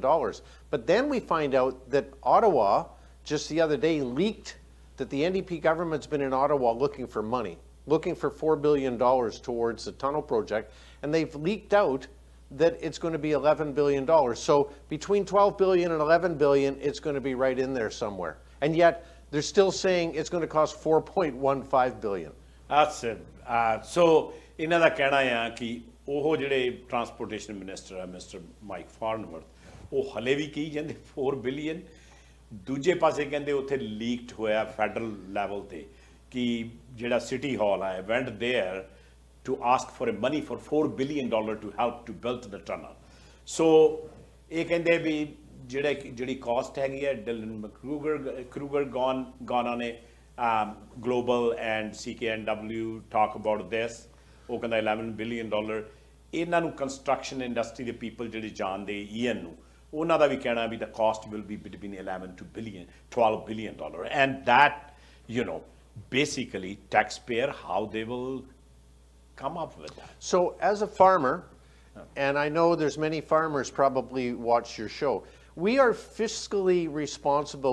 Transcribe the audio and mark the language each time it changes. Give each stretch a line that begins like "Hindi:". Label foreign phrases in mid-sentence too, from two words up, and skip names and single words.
English: But then we find out that Ottawa, just the other day, leaked that the NDP government's been in Ottawa looking for money, looking for $4 billion towards the tunnel project, and they've leaked out that it's going to be $11 billion. So between 12 billion and 11 billion, it's going to be right in there somewhere. And yet, they're still saying it's going to cost 4.15 billion. That's it. So
Punjabi: ਇਹਨਾਂ ਦਾ ਕਹਿਣਾ ਆ ਕਿ ਉਹ ਜਿਹੜੇ
English: transportation minister
Punjabi: ਹੈ ਮਿਸਟਰ ਮਾਈਕ ਫਾਰਨਵਰਥ ਉਹ ਹਲੇ ਵੀ ਕਹੀ ਜਾਂਦੇ 4 ਬਿਲੀਅਨ ਦੂਜੇ ਪਾਸੇ ਕਹਿੰਦੇ ਉੱਥੇ ਲੀਕਡ ਹੋਇਆ
English: federal level
Punjabi: ਤੇ ਕਿ ਜਿਹੜਾ
English: city hall
Punjabi: ਹੈ
English: went there to ask for a money for $4 billion to help to build the tunnel
Punjabi: ਸੋ ਇਹ ਕਹਿੰਦੇ ਵੀ ਜਿਹੜੀ ਕਾਸਟ ਹੈਗੀ ਹੈ ਡਿਲਨ ਕਰੂਗਰ
English: gone on a global and CKNW talk about this
Punjabi: ਉਹ ਕਹਿੰਦਾ $11 billion ਇਹਨਾਂ ਨੂੰ
English: construction industry
Punjabi: ਦੇ ਪੀਪਲ ਜਿਹੜੇ ਜਾਣਦੇ Ian ਨੂੰ ਉਹਨਾਂ ਦਾ ਵੀ ਕਹਿਣਾ ਵੀ
English: the cost will be between 11 to $12 billion and that basically taxpayer how they will come up with that. So as a farmer, and I know there's many farmers probably watch your show, we are fiscally responsible.